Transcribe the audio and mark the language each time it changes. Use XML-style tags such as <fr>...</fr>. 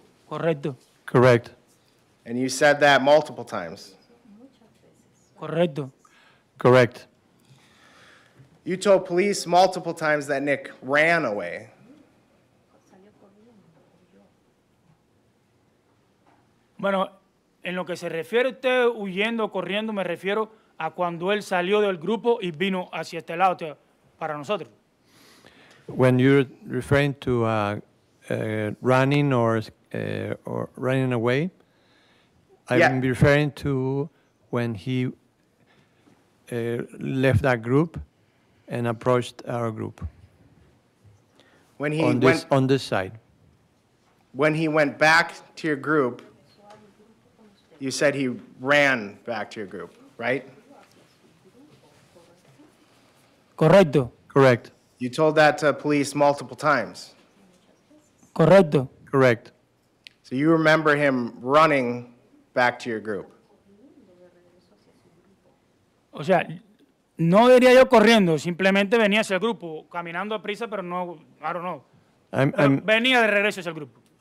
<es>Correcto.</es> <en>Correct. And you said that multiple times.</en> <es>Correcto.</es> <en>Correct. You told police multiple times that Nick ran away.</en> <es>Bueno, en lo que se refiere usted huyendo, corriendo, me refiero a cuando él salió del grupo y vino hacia este lado para nosotros.</es> <en>When you're referring to running or running away, Yeah. I'm referring to when he left that group and approached our group When he on this side. when he went back to your group, you said he ran back to your group, right?</en> <es>Correcto.</es> <en>Correct. You told that to police multiple times.</en> <es>Correcto.</es> <en>Correct. So you remember him running back to your group.</en> <es>O sea, no diría yo corriendo, simplemente venía hacia el grupo, caminando a prisa, pero no,</es> <en>I don't know.</en> <es>Pero venía de regreso hacia el grupo.</es>